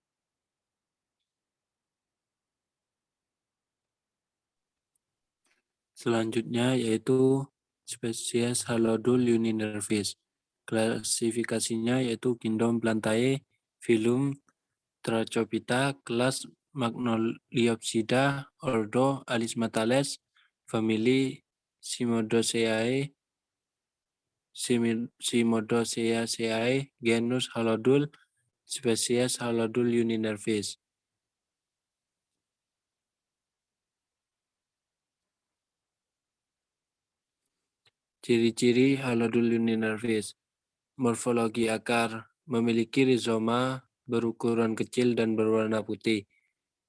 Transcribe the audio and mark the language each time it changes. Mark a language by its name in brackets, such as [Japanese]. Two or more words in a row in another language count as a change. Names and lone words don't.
[Indonesian] Selanjutnya yaitu spesies Halodule uninervis. Klasifikasinya yaitu Kingdom Plantae, filum Trachophyta, kelas Magnoliopsida, ordo Alismatales, famili Cimodoceae, genus Halodule, spesies Halodule uninervis. Ciri-ciri Halodule uninervis. Morfologi akar, memiliki rizoma berukuran kecil dan berwarna putih.